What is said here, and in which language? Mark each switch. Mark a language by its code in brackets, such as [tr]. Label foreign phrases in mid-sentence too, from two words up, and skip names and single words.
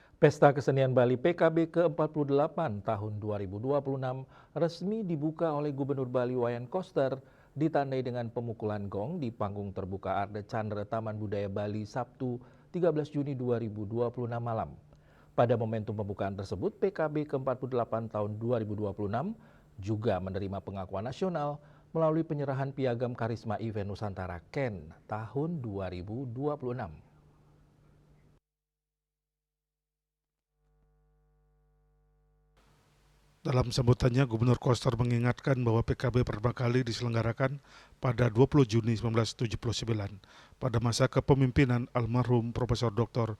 [id] Pesta Kesenian Bali PKB ke-48 tahun 2026 resmi dibuka oleh Gubernur Bali Wayan Koster ditandai dengan pemukulan gong di panggung terbuka Arde Chandra Taman Budaya Bali Sabtu 13 Juni 2026 malam. Pada momentum pembukaan tersebut, PKB ke-48 tahun 2026 juga menerima pengakuan nasional melalui penyerahan Piagam Karisma Event Nusantara KEN tahun 2026. Dalam sambutannya, Gubernur Koster mengingatkan bahwa PKB pertama kali diselenggarakan pada 20 Juni 1979 pada masa kepemimpinan almarhum Profesor Dr.